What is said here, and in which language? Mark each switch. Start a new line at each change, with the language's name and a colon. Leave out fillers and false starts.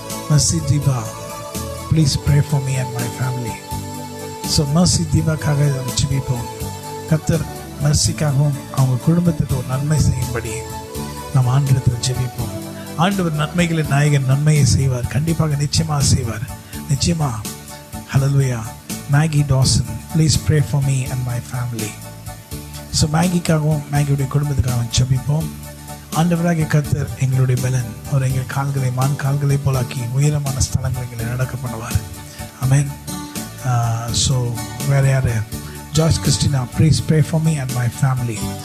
English: Mercy Diva, please pray for me and my family.
Tamil: So Mercy Divaக்காக ஜெபிப்போம். கர்த்தர் மெர்சிக்காகவும் அவங்க குடும்பத்துக்கு ஒரு நன்மை செய்யும்படி நாம் ஆண்டவரிடத்தில் ஜெபிப்போம். ஆண்டவர் நன்மைகளின் நாயகன், நன்மையை செய்வார். கண்டிப்பாக நிச்சயமாக செய்வார். நிச்சயமா. ஹல்லேலூயா.
English: Maggie Dawson, please pray for me and my family.
Tamil: So மேகிக்காகவும் மேகியுடைய குடும்பத்துக்காகவும் ஜெபிப்போம். ஆண்டவராகிய கர்த்தர் எங்களுடைய பலன். அவர் எங்கள் கால்களை மான் கால்களை போலாக்கி உயரமான ஸ்தலங்கள் எங்களை நடக்க பண்ணுவார். ஆமென். ஸோ வேறு யார்?
English: Joyce Christina, please pray for me and my family.